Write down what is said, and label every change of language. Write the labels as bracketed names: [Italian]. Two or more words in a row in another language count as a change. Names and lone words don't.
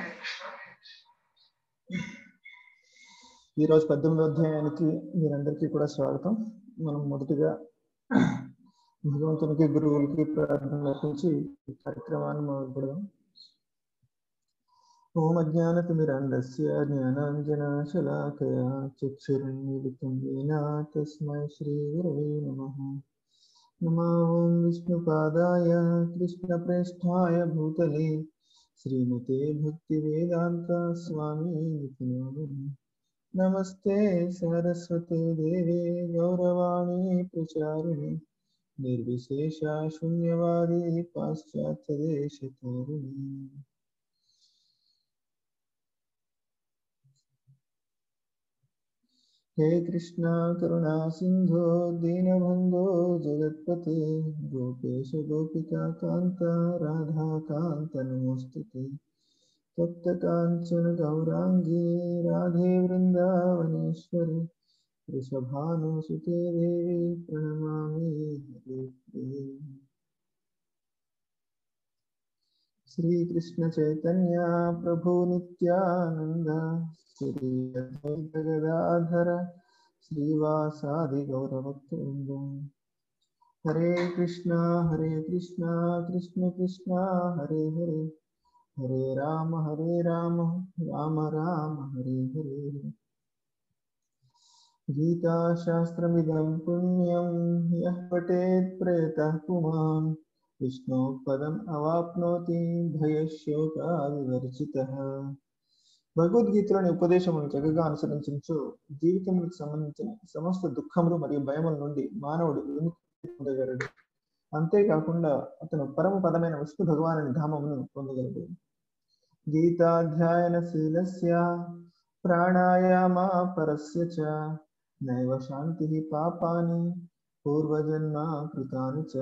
[Telugu] ఈరోజు 18వ అధ్యాయానికి మీరందరికీ కూడా స్వాగతం. మనం మొదటిగా భగవంతునికి గురువులకి ప్రార్థనలు అర్పించి ఈ కార్యక్రమాన్ని మొదలు పెడదాం. [Sanskrit] ఓం అజ్ఞానతిమిరంధస్య జ్ఞానాంజనశలాకయా చక్షురున్మిలితం येन తస్మై శ్రీ గురవే నమః. నమో ఓం విష్ణుపాదాయ కృష్ణప్రేష్ఠాయ భూతలే శ్రీమతే భక్తివేదాంత స్వామి నితి నామినే. నమస్తే సరస్వతే దేవే గౌరవాణి ప్రచారిణి నిర్విశేష శూన్యవాది పాశ్చాత్యదేశతారిణి. हे कृष्णा करुणा सिंधो दीनबंधो जगत्पते गोपेश गोपिका कांत राधा कांत नमोस्तुते. तप्त कांचन गौरांगी राधे वृंदावनेश्वरी वृषभानुसुते देवी प्रणमामि हरिप्रिये. श्री कृष्ण चैतन्य प्रभु नित्यानंद श्री अद्वैत गदाधर श्रीवासादि गौरभक्तवृंद. हरे कृष्णा कृष्ण कृष्ण हरे हरे हरे राम राम राम हरे हरे. गीता शास्त्रमिदं पुण्यं यः पठेत् प्रयतः पुमान् विष्णु पदम् अवाप्नोति भयशोकाविवर्जितः. [Telugu] భగవద్గీతలోని ఉపదేశములను చక్కగా అనుసరించు జీవితములకు సంబంధించిన సమస్త దుఃఖములు మరియు భయముల నుండి మానవుడు విముక్తి పొందగలడు. అంతేకాకుండా అతను పరమ పదమైన విష్ణు భగవానుని ధామమును పొందగలడు. [Sanskrit] గీతాధ్యాయనశీలస్య ప్రాణాయామా పరస్య చ నైవ శాంతి పాపాని పూర్వజన్మ కృతాని చ.